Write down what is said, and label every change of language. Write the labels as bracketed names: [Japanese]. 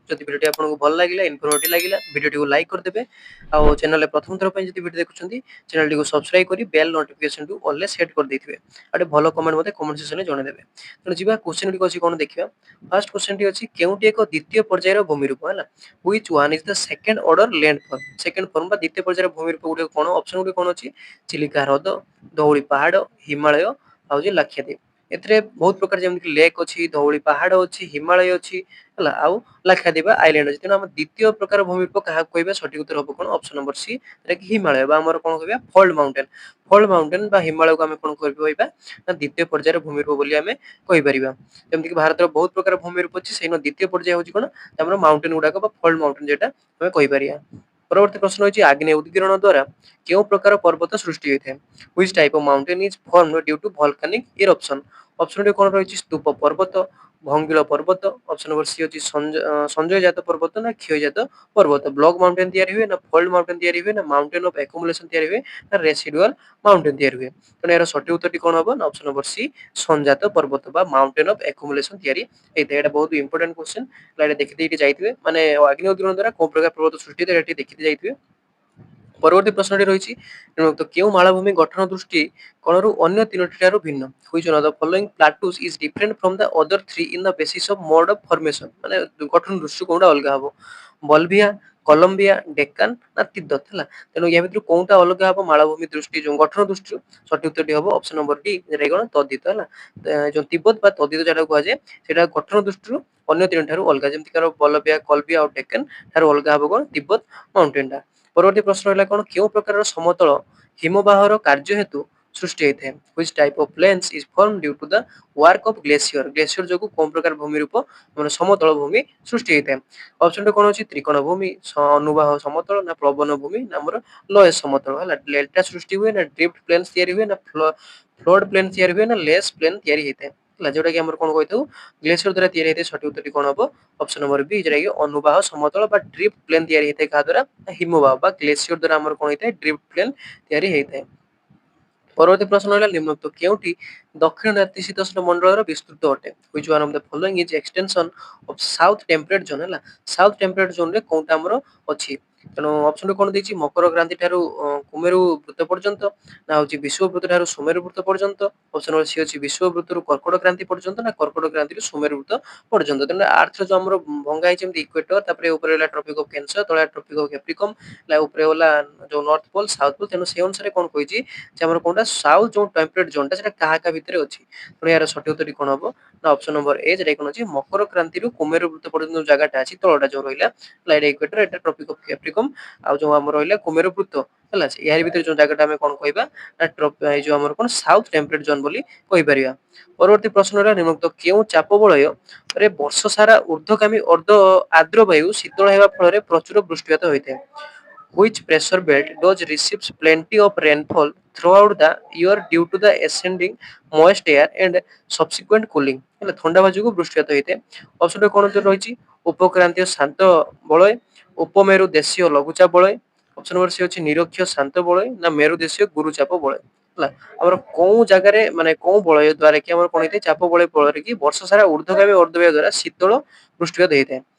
[Odia] ଯଦି ଭିଡ଼ିଓଟି ଆପଣଙ୍କୁ ଭଲ ଲାଗିଲା, ଇନଫର୍ମେଟିଭ୍ ଲାଗିଲା, ଭିଡ଼ିଓଟିକୁ ଲାଇକ୍ କରିଦେବେ। ଆଉ ଚ୍ୟାନେଲରେ ପ୍ରଥମ ଥର ପାଇଁ ଯଦି ଭିଡ଼ିଓ ଦେଖୁଛନ୍ତି, ଚ୍ୟାନେଲଟିକୁ ସବସ୍କ୍ରାଇବ୍ କରି ବେଲ୍ ନୋଟିଫିକେସନକୁ ଅଲ୍ରେ ସେଟ୍ କରିଦେଇଥିବେ। ଆଉ ଗୋଟେ ଭଲ କମେଣ୍ଟ ମୋତେ କମେଣ୍ଟ ସେକ୍ସନରେ ଜଣେଇଦେବେ। ତେଣୁ ଯିବା କ୍ୱେଶ୍ଚିନ୍ ଗୁଡ଼ିକ ଅଛି କ'ଣ ଦେଖିବା। ଫାର୍ଷ୍ଟ କ୍ୱେଶ୍ଚିନ୍ଟି ଅଛି, କେଉଁଟି ଏକ ଦ୍ୱିତୀୟ ପର୍ଯ୍ୟାୟର ଭୂମିରୂପ ହେଲା? [English] Which one is the second order landform? [Odia] Second form ବା ଦ୍ୱିତୀୟ ପର୍ଯ୍ୟାୟର ଭୂମିରୂପ ଗୁଡ଼ିକ କ'ଣ? ଅପସନ୍ ଗୁଡ଼ିକ କ'ଣ ଅଛି? ଚିଲିକା ହ୍ରଦ, ଧଉଳି ପାହାଡ଼, ହିମାଳୟ ଆଉ ଯେ ଲାକ୍ଷାଦ୍ୱୀପ। ଏଥିରେ ବହୁତ ପ୍ରକାର ଯେମିତି ଲେକ୍ ଅଛି, ଧଉଳି ପାହାଡ଼ ଅଛି, ହିମାଳୟ ଅଛି ହେଲା, ଆଉ ଲାକ୍ଷାଦ୍ୱୀପ ଆଇଲ୍ୟାଣ୍ଡ ଅଛି। ତେଣୁ ଆମ ଦ୍ୱିତୀୟ ପ୍ରକାର ଭୂମିରୂପ କାହାକୁ କହିବା? ସଠିକ ଉତ୍ତର ହେବ କ'ଣ? ଅପସନ୍ ନମ୍ବର ସି, ଯେଉଁଟାକି ହିମାଳୟ ବା ଆମର କ'ଣ କହିବା? Fault mountain. ଫଲ୍ଟ ମାଉଣ୍ଟେନ୍ ବା ହିମାଳୟକୁ ଆମେ କ'ଣ କହିବା? ନା ଦ୍ୱିତୀୟ ପର୍ଯ୍ୟାୟର ଭୂମିରୂପ ବୋଲି ଆମେ କହିପାରିବା। ଯେମିତିକି ଭାରତର ବହୁତ ପ୍ରକାର ଭୂମିରୂପ ଅଛି, ସେଇନ ଦ୍ୱିତୀୟ ପର୍ଯ୍ୟାୟ ହେଉଛି କ'ଣ? ଆମର ମାଉଣ୍ଟେନ୍ ଗୁଡ଼ାକ ବା ଫଲ୍ଟ ମାଉଣ୍ଟେନ୍ ଯେଟା ଆମେ କହିପାରିବା। ପରବର୍ତ୍ତୀ ପ୍ରଶ୍ନ ହେଉଛି, ଆଗ୍ନେୟ ଉଦ୍ଗୀରଣ ଦ୍ୱାରା କେଉଁ ପ୍ରକାର ପର୍ବତ ସୃଷ୍ଟି ହୋଇଥାଏ? [English] Which type of mountain is formed due to volcanic eruption? [Odia] Option କ'ଣ ରହିଛି? ସ୍ତୂପ ପର୍ବତ, ଭଙ୍ଗିଳ ପର୍ବତ, ଅପସନ୍ ନମ୍ବର ସି ଅଛି ସଞ୍ଜୟଜାତ ପର୍ବତ ନା କ୍ଷୟଜାତ ପର୍ବତ। ବ୍ଲକ୍ ମାଉଣ୍ଟେନ୍ ତିଆରି ହୁଏ ନା ଫଲ୍ଟ ମାଉଣ୍ଟେନ୍ ତିଆରି ହୁଏ ନା ମାଉଣ୍ଟେନ୍ ଅଫ୍ ଆକୁମୁଲେସନ୍ ତିଆରି ହୁଏ ନା ରେସିଡୁଆଲ ମାଉଣ୍ଟେନ୍ ତିଆରି ହୁଏ? ତେଣୁ ଏହାର ସଠିକ ଉତ୍ତରଟି କ'ଣ ହେବ? ନା ଅପସନ୍ ନମ୍ବର ସି, ସଞ୍ଜାତ ପର୍ବତ ବା ମାଉଣ୍ଟେନ୍ ଅଫ୍ ଆକୁମୁଲେସନ୍ ତିଆରି ହେଇଥାଏ। ଏଇଟା ବହୁତ ଇମ୍ପୋର୍ଟାଣ୍ଟ କ୍ୱେଶ୍ଚିନ୍, ଏଇଟା ଦେଖିଦେଇକି ଯାଇଥିବେ। ମାନେ ଆଗ୍ନେୟ ଉଦ୍ଗୀରଣ ଦ୍ୱାରା କୋଉ ପ୍ରକାର ପର୍ବତ ସୃଷ୍ଟି ହୋଇଥାଏ ଏଠି ଦେଖିତେ ଯାଇଥିବେ। ପରବର୍ତ୍ତୀ ପ୍ରଶ୍ନଟି ରହିଛି, ତ କେଉଁ ମାଳଭୂମି ଗଠନ ଦୃଷ୍ଟି କୋଣରୁ ଅନ୍ୟ ତିନୋଟି ଠାରୁ ଭିନ୍ନ? [English] Which one of the following plateaus is different from the other three in the basis of mode of formation? [Odia] ମାନେ ଗଠନ ଦୃଷ୍ଟି କୋଉଟା ଅଲଗା ହବ? ବଲଭିଆ, କଲମ୍ବିଆ, ଡେକାନ ନା ତିବ୍ଦତ ହେଲା। ତେଣୁ ୟା ଭିତରୁ କୋଉଟା ଅଲଗା ହବ ମାଳଭୂମି ଦୃଷ୍ଟି ଯୋଉ ଗଠନ ଦୃଷ୍ଟିରୁ? ସଠିକ ଉତ୍ତରଟି ହବ ଅପସନ୍ ନମ୍ବର ଡି, ଯେଟା କ'ଣ ତଦିତ ହେଲା। ଯୋଉ ତିବ୍ବତ ବା ତଦିତ ଯେଟାକୁ କୁହାଯାଏ, ସେଟା ଗଠନ ଦୃଷ୍ଟିରୁ ଅନ୍ୟ ତିନୋଟି ଠାରୁ ଅଲଗା। ଯେମିତି କାର ବଲଭିଆ, କଲମ୍ବିଆ ଆଉ ଡେକାନ ଠାରୁ ଅଲଗା ହବ କ'ଣ? ତିବ୍ବତ ମାଉଣ୍ଟେନ୍ ଟା। ପରବର୍ତ୍ତୀ ପ୍ରଶ୍ନ ହେଲା କ'ଣ, କେଉଁ ପ୍ରକାରର ସମତଳ ହିମବାହର କାର୍ଯ୍ୟ ହେତୁ ସୃଷ୍ଟି ହୋଇଥାଏ? [English] Which type of plains is formed due to the work of glacier? [Odia] Glacier ଯୋଗୁଁ କୋଉ ପ୍ରକାର ଭୂମିରୂପ ମାନେ ସମତଳ ଭୂମି ସୃଷ୍ଟି ହୋଇଥାଏ? ଅପସନ୍ କ'ଣ ଅଛି? ତ୍ରିକୋଣ ଭୂମି, ଅନୁବାହ ସମତଳ ନା ପ୍ଲବନ ଭୂମି ନା ଆମର ଲୟ ସମତଳ ହେଲା। ଡେଲ୍ଟା ସୃଷ୍ଟି ହୁଏ ନା ଡ୍ରିଫ୍ଟ ପ୍ଲେନ୍ସ ତିଆରି ହୁଏ ନା ଫ୍ଲୋଡ୍ ପ୍ଲେନ୍ ତିଆରି ହୁଏ ନା ଲେସ୍ ପ୍ଲେନ୍ ତିଆରି ହେଇଥାଏ ହେଲା, ଯୋଉଟା କି ଆମର କ'ଣ କହିଥାଉ? ଗ୍ଲେସିୟର ଦ୍ୱାରା ତିଆରି ହେଇଥାଏ। ସଠିକ ଉତ୍ତରଟି କ'ଣ ହବ? ଅପସନ୍ ନମ୍ବର ବି, ଯେଉଟା କି ଅନୁବାହ ସମତଳ ବା ଡ୍ରିଫ୍ଟ ପ୍ଲେନ୍ ତିଆରି ହେଇଥାଏ। କାହା ଦ୍ୱାରା? ହିମବାହ ବା ଗ୍ଲେସିୟର ଦ୍ୱାରା ଆମର କ'ଣ ହେଇଥାଏ? ଡ୍ରିଫ୍ଟ ପ୍ଲେନ୍ ତିଆରି ହେଇଥାଏ। ପରବର୍ତ୍ତୀ ପ୍ରଶ୍ନ ହେଲା, ନିମ୍ନୋକ୍ତ କେଉଁଟି ଦକ୍ଷିଣ ନାତିଶୀତୋଷ୍ଣ ମଣ୍ଡଳର ବିସ୍ତୃତ ଅଟେ? [English] Which one of the following is extension of south temperate zone? [Odia] ହେଲା, ସାଉଥ ଟେମ୍ପରେଟ୍ ଜୋନରେ କୋଉଟା ଆମର ଅଛି? ତେଣୁ ଅପସନ୍ କ'ଣ ଦେଇଛି? ମକର କ୍ରାନ୍ତି ଠାରୁ କୁମେରୁ ବୃତ୍ତ ପର୍ଯ୍ୟନ୍ତ ନା ହେଉଛି ବିଷୁବବୃତ୍ତ ଠାରୁ ସୁମେରୁ ବୃତ୍ତ ପର୍ଯ୍ୟନ୍ତ? ଅପସନ୍ ନମ୍ବର ସି ଅଛି ବିଷୁବବୃତ୍ତରୁ କର୍କଟ କ୍ରାନ୍ତି ପର୍ଯ୍ୟନ୍ତ ନା କର୍କଟ କ୍ରାନ୍ତିରୁ ସୁମେରୁ ବୃତ୍ତ ପର୍ଯ୍ୟନ୍ତ? ତେଣୁ ଆର୍ଥର ଯୋଉ ଆମର ଭଙ୍ଗା ହେଇଛି ଯେମିତି ଇକ୍ୱେଟର, ତାପରେ ଉପରେ ହେଲା ଟ୍ରପିକ୍ ଅଫ୍ କ୍ୟାନ୍ସର, ତଳେ ଟ୍ରପିକ୍ ଅଫ୍ କ୍ୟାପ୍ରିକମ୍, ଉପରେ ହେଲା ଯୋଉ ନର୍ଥ ପୋଲ୍, ସାଉଥ ପୋଲ୍। ତେଣୁ ସେ ଅନୁସାରେ କ'ଣ କହିଛି ଯେ ଆମର କୋଉଟା ସାଉଥ ଯୋଉ ଟେମ୍ପରେଟ୍ ଜୋନଟା ସେଟା କାହା କାହା ଭିତରେ ଅଛି? ତେଣୁ ଏହାର ସଠିକ ଉତ୍ତରଟି କ'ଣ ହବ? ନା ଅପସନ୍ ନମ୍ବର ଏ, ଯେଟା କ'ଣ ଅଛି ମକର କ୍ରାନ୍ତିରୁ କୁମେରୁ ବୃତ୍ତ ପର୍ଯ୍ୟନ୍ତ ଯୋଉ ଜାଗାଟା ଅଛି ତଳଟା ଯୋଉ ରହିଲା, ଏଇଟା ଇକ୍ୱେଟର, ଏଟା ଟ୍ରପିକ୍ ଅଫ୍ କ୍ୟାପ୍ରିକମ୍, ଆଉ ଯୋଉ ଆମର ରହିଲା କୁମେରୁ ବୃତ୍ତ ହେଲା, ଏହାରି ଭିତରେ ଯୋଉ ଜାଗାଟା ଆମେ କ'ଣ କହିବା? ନା ଏଇ ଯୋଉ ଆମର କ'ଣ ସାଉଥ ଟେମ୍ପରେଟ୍ ଜୋନ୍ ବୋଲି କହିପାରିବା। ପରବର୍ତ୍ତୀ ପ୍ରଶ୍ନ ହେଲା, ନିମ୍ନୋକ୍ତ କେଉଁ ଚାପ ବଳୟରେ ବର୍ଷ ସାରା ଊର୍ଦ୍ଧ୍ୱଗାମୀ ଅର୍ଦ୍ଧ ଆର୍ଦ୍ର ବାୟୁ ଶୀତଳ ହେବା ଫଳରେ ପ୍ରଚୁର ବୃଷ୍ଟିପାତ ହୋଇଥାଏ? [English] Which pressure belt does receives plenty of rainfall throughout the year due to the ascending moist air and subsequent cooling? [Odia] ହେଲା, ଥଣ୍ଡା ବାୟୁକୁ ବୃଷ୍ଟିପାତ ହୋଇଥାଏ। ଅପସନ୍ କ'ଣ ରହିଛି? ଉପକ୍ରାନ୍ତୀୟ ଶାନ୍ତ ବଳୟ, ଉପମେରୁ ଦେଶୀୟ ଲଘୁଚାପ ବଳୟ, ଅପସନ୍ ନମ୍ବର ସି ଅଛି ନିରକ୍ଷୀୟ ଶାନ୍ତ ବଳୟ ନା ମେରୁ ଦେଶୀୟ ଗୁରୁଚାପ ବଳୟ? ହେଲା, ଆମର କୋଉ ଜାଗାରେ ମାନେ କୋଉ ବଳୟ ଦ୍ୱାରା କି ଆମର କ'ଣ ହେଇଥାଏ? ଚାପ ବଳୟ ଫଳରେ କି ବର୍ଷ ସାରା ଊର୍ଦ୍ଧ୍ୱଗାମୀ ଅର୍ଦ୍ଧବାୟୁ ଦ୍ୱାରା ଶୀତଳ ବୃଷ୍ଟିପାତ ହେଇଥାଏ।